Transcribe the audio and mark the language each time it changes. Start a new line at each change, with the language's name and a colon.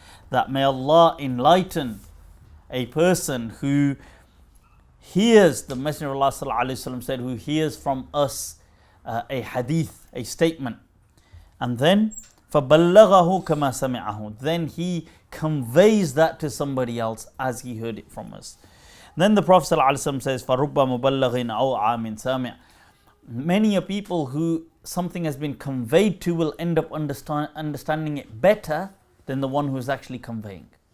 English: That may Allah enlighten a person who hears, the Messenger of Allah ﷺ said, who hears from us a hadith, a statement, and then
Arabic: فَبَلَّغَهُ كَمَا سَمِعَهُ,
English: then he conveys that to somebody else as he heard it from us. Then the Prophet ﷺ says,
Arabic: فَرُبَّ مُبَلَّغٍ أَوْ عَامٍ سَامِعٍ.
English: Many a people who something has been conveyed to will end up understanding it better than the one who is actually conveying.